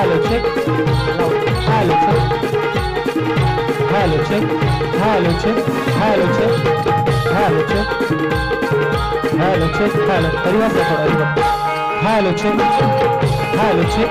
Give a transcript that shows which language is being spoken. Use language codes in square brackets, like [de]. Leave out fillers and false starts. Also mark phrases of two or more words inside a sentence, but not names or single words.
[en] check. Hello check. Hello check. Hello check. Hello check. Hello check. Hello check. Hello. [hi] रिवर्स है थोड़ा रिवर्स. [en] Hello check. Hello check.